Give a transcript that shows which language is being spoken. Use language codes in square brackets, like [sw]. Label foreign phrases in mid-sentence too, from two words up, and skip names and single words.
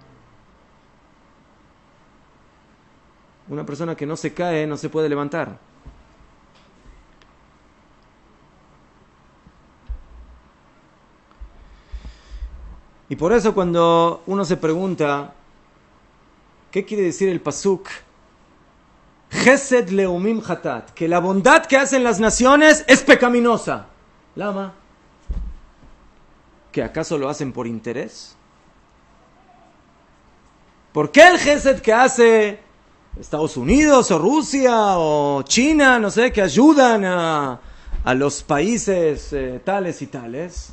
[es] Una persona que no se cae no se puede levantar. Y por eso cuando uno se pregunta, ¿qué quiere decir el pasuk? [he] חסד לאומים חטאת, [es] que la bondad que hacen las naciones es pecaminosa. Lama, ¿que acaso lo hacen por interés? ¿Por qué el Chesed que hace Estados Unidos o Rusia o China, no sé, que ayudan a los países tales y tales?